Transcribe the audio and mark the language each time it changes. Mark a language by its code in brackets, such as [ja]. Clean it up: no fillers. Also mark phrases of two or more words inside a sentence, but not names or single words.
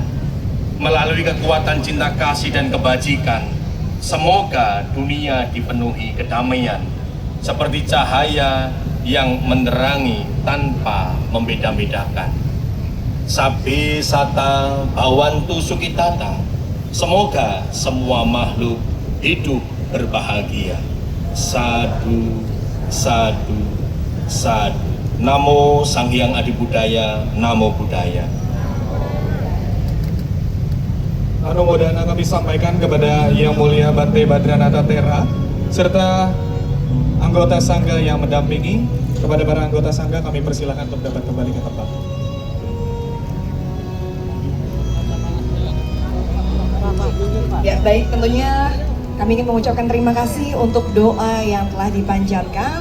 [id] Melalui kekuatan cinta kasih dan kebajikan, semoga dunia dipenuhi kedamaian, seperti cahaya yang menerangi tanpa membeda-bedakan. [pi] Sabbe Sata Bhawantu Sukitata, [id] semoga semua makhluk hidup berbahagia. [pi] Sadu, sadu, sadu. Namo Sang Hyang Adi Budaya, Namo Buddhaya. [id] Anumodana kami sampaikan kepada Yang Mulia Bante Badranata Thera serta anggota Sangga yang mendampingi. Kepada para anggota Sangga kami persilahkan untuk dapat kembali ke tempat. Ya baik, tentunya kami ingin mengucapkan terima kasih untuk doa yang telah dipanjatkan.